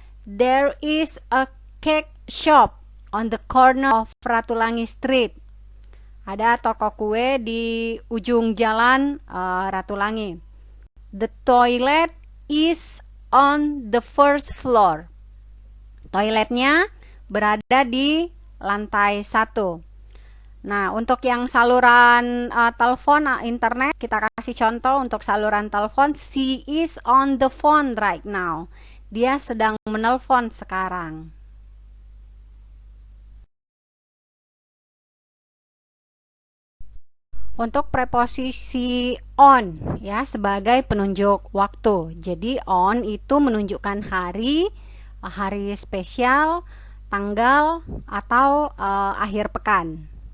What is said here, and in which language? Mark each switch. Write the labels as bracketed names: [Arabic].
[English] There is a cake shop on the corner of Ratulangi Street. [Indonesian] Ada toko kue di ujung jalan Ratulangi. [English] The toilet is on the first floor. [Indonesian] Toiletnya berada di lantai 1. Nah, untuk yang saluran telepon internet, kita kasih contoh untuk saluran telepon. [English] She is on the phone right now. [Indonesian] Dia sedang menelpon sekarang. Untuk preposisi on ya sebagai penunjuk waktu. Jadi on itu menunjukkan hari spesial, tanggal, atau akhir pekan.